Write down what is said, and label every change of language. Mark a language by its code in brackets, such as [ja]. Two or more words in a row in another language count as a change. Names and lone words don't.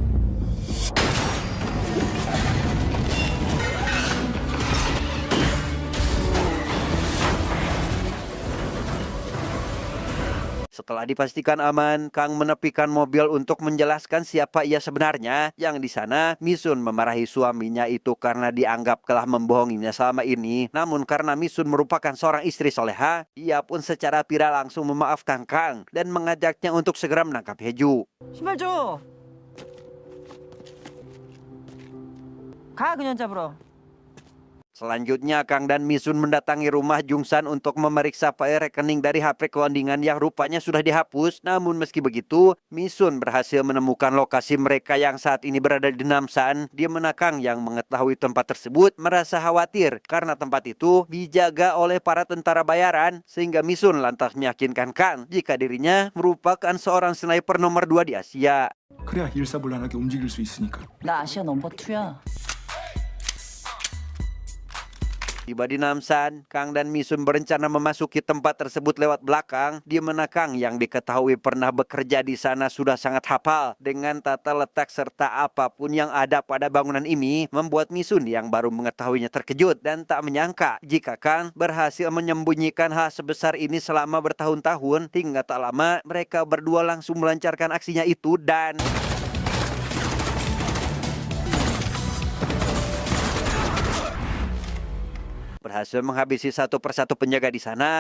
[id] Setelah dipastikan aman, Kang menepikan mobil untuk menjelaskan siapa ia sebenarnya. Yang di sana, Misun memarahi suaminya itu karena dianggap telah membohonginya selama ini. Namun karena Misun merupakan seorang istri soleha, ia pun secara tidak langsung memaafkan Kang dan mengajaknya untuk segera menangkap Heju. [ko] 신발 줘. 가 그년 잡으러. [id] Selanjutnya, Kang dan Misun mendatangi rumah Jungsan untuk memeriksa file rekening dari HP cloningan yang rupanya sudah dihapus. Namun meski begitu, Misun berhasil menemukan lokasi mereka yang saat ini berada di Namsan, di mana Kang yang mengetahui tempat tersebut merasa khawatir karena tempat itu dijaga oleh para tentara bayaran, sehingga Misun lantas meyakinkan Kang jika dirinya merupakan seorang sniper nomor 2 di Asia. [ko] 그래야 일사불란하게 움직일 수 있으니까. 나 아시아 넘버 2야. [id] Tiba di Namsan, Kang dan Misun berencana memasuki tempat tersebut lewat belakang, di mana Kang yang diketahui pernah bekerja di sana sudah sangat hafal dengan tata letak serta apapun yang ada pada bangunan ini, membuat Misun yang baru mengetahuinya terkejut dan tak menyangka jika Kang berhasil menyembunyikan hal sebesar ini selama bertahun-tahun, hingga tak lama mereka berdua langsung melancarkan aksinya itu dan berhasil menghabisi satu persatu penjaga di sana.